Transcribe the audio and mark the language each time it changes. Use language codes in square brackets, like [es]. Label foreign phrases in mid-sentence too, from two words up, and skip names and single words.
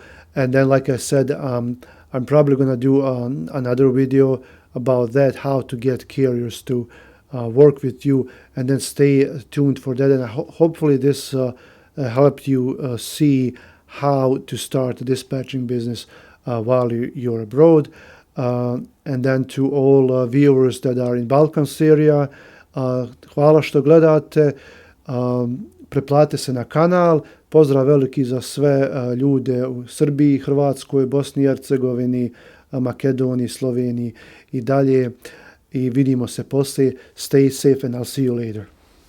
[en] And then, like I said, I'm probably going to do another video about that, how to get carriers to work with you, and then stay tuned for that. And hopefully this helped you see how to start a dispatching business while you're abroad. And then to all viewers that are in Balkans area, [bs] hvala što gledate. Preplatite se na kanal. Pozdrav veliki za sve ljude u Srbiji, Hrvatskoj, Bosni i Hercegovini, Makedoniji, Sloveniji i dalje. I vidimo se poslije. [en] Stay safe and I'll see you later.